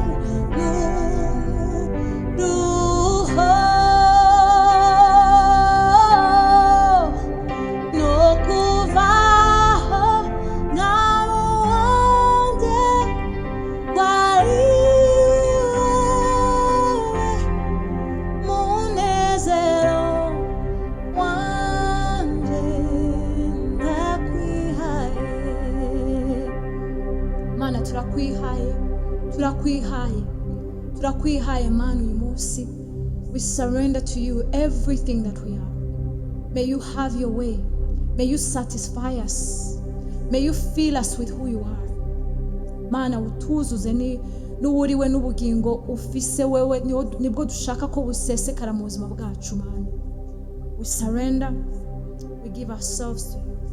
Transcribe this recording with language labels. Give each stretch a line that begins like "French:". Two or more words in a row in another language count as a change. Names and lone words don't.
Rundi: n'umuruho, no kubaho nta wundi wariwe munezero wanje nakwihaye. Mana turakwihaye, turakwihaye, turakwihaye Mana uyu munsi.
English: We surrender to you everything that we are. May you have your way. May you satisfy us. May you fill us with who you are.
Rundi: Mana utuzuze n'uwuriwe n'ubugingo ufise wewe, nibwo dushaka ko busesekara mu buzima bwacu Mana.
English: We surrender, we give ourselves to you.